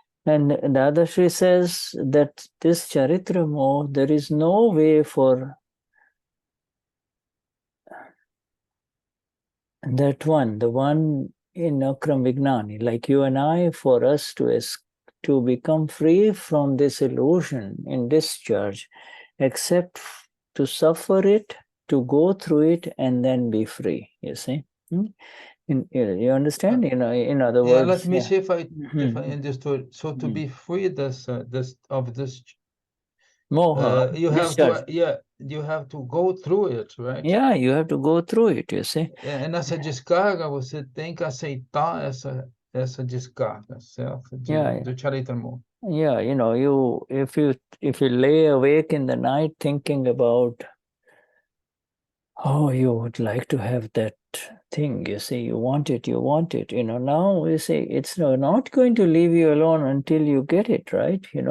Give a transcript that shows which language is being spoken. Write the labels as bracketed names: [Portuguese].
[English] And Dadashri says that this Charitra Moha, there is no way for that one, the one in Akram Vignan, like you and I, for us to become free from this illusion in discharge, except to suffer it, to go through it, and then be free, you see. You understand? In other words. Let me see if I understood. So to be free of this moha, you have to go through it, right? Yeah, you have to go through it, you see. [Portuguese] E nessa descarga você tem que aceitar essa descarga, certo? Do Charitra Moha. [English] Yeah, if you lay awake in the night thinking about, oh, you would like to have that thing, you see, you want it, now you see, it's not going to leave you alone until you get it, right,